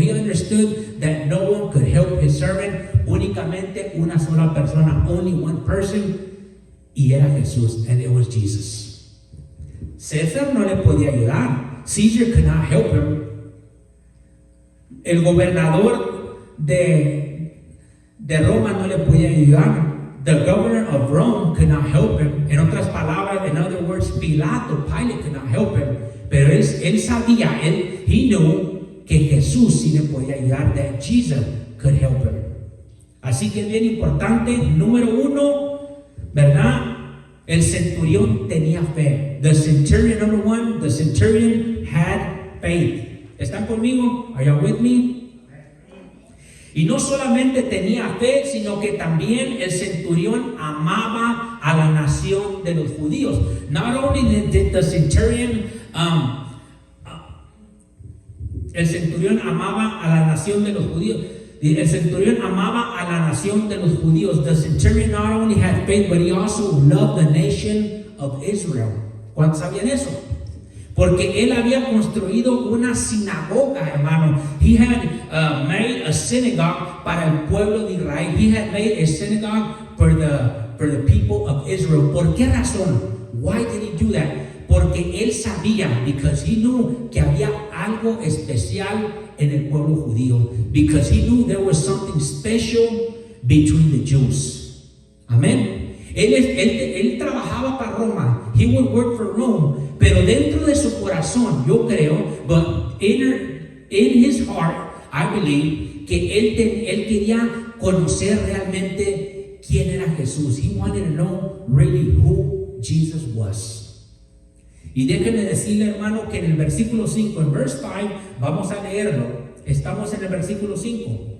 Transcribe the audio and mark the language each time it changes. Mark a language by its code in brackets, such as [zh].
[en] He understood that no one could help his servant. [es] Únicamente una sola persona, [en] only one person, [es] y era Jesús, [en] and it was Jesus. [es] César no le podía ayudar. [en] Caesar could not help him. [es] El gobernador de Roma no le podía ayudar. [en] The governor of Rome could not help him. [es] En otras palabras, [en] in other words, Pilate could not help him. [es] Pero él sabía, [en] he knew [es] que Jesús sí le podía ayudar, [en] that Jesus could help him. [es] Así que es bien importante, número uno, ¿verdad? El centurión tenía fe. [en] The centurion, number one, the centurion had faith. [es] ¿Están conmigo? [en] Are you with me? [es] Y no solamente tenía fe, sino que también el centurión amaba a la nación de los judíos. [en] Not only did the centurion, [es] el centurión amaba a la nación de los judíos. El centurión amaba a la nación de los judíos. [en] The centurion not only had faith, but he also loved the nation of Israel. [es] ¿Cuántos sabían eso? Porque él había construido una sinagoga, hermano. [en] He had made a synagogue [es] para el pueblo de Israel. [en] He had made a synagogue for the people of Israel. [es] ¿Por qué razón? [en] Why did he do that? [es] Porque él sabía, [en] because he knew [es] que había algo especial en el pueblo judío. [en] Because he knew there was something special between the Jews. [es] Amén. Él trabajaba para Roma. [en] He would work for Rome. [es] Pero dentro de su corazón, yo creo, [en] but in his heart, I believe, [es] que él quería conocer realmente quién era Jesús. [en] He wanted to know really who Jesus was. [es] Y déjenme decirle, hermano, que en el versículo 5, en [en] verse 5, [es] vamos a leerlo. Estamos en el versículo 5.